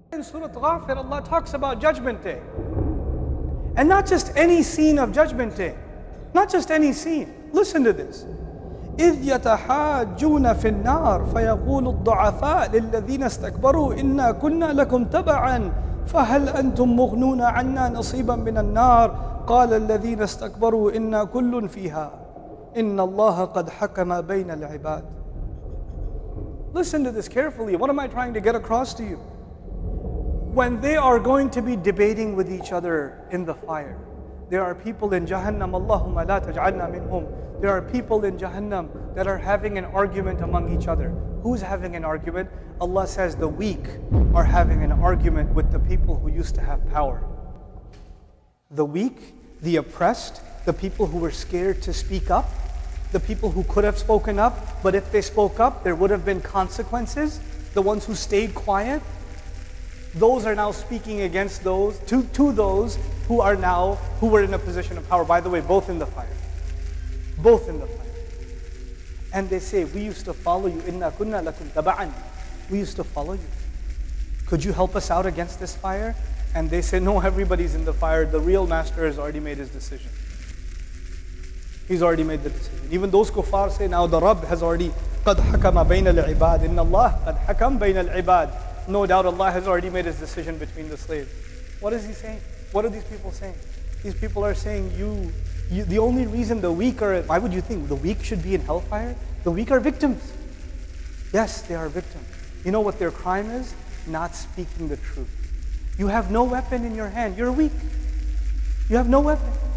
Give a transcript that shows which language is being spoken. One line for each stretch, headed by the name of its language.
English: in Surah Ghafir, Allah talks about Judgment Day. And not just any scene of Judgment Day. Not just any scene. Listen to this.
Arabic: إذ يتحاجون في النار فيقول الضعفاء للذين استكبروا إنا كنا لكم تبعا فهل أنتم مغنون عنا نصيبا من النار قال الذين استكبروا إنا كل فيها إن الله قد حكم بين العباد.
English: Listen to this carefully. What am I trying to get across to you? When they are going to be debating with each other in the fire, there are people in Jahannam,
Arabic: Allahumma la taj'alna minhum.
English: There are people in Jahannam that are having an argument among each other. Who's having an argument? Allah says the weak are having an argument with the people who used to have power. The weak, the oppressed, the people who were scared to speak up, the people who could have spoken up, but if they spoke up, there would have been consequences. The ones who stayed quiet, those are now speaking against those, to those who were in a position of power. By the way, both in the fire. Both in the fire. And they say, we used to follow you.
Arabic: Inna kunna lakum taba'an.
English: We used to follow you. Could you help us out against this fire? And they say, no, everybody's in the fire. The real master has already made his decision. He's already made the decision. Even those kuffar say, now the Rabb has already
Arabic: قَدْ حَكَمَ بَيْنَ الْعِبَادِ إِنَّ اللَّهَ قَدْ حَكَمَ بَيْنَ الْعِبَادِ.
English: No doubt Allah has already made his decision between the slaves. What is he saying? What are these people saying? These people are saying, the only reason the weak are, why would you think the weak should be in hellfire? The weak are victims. Yes, they are victims. You know what their crime is? Not speaking the truth. You have no weapon in your hand. You're weak. You have no weapon.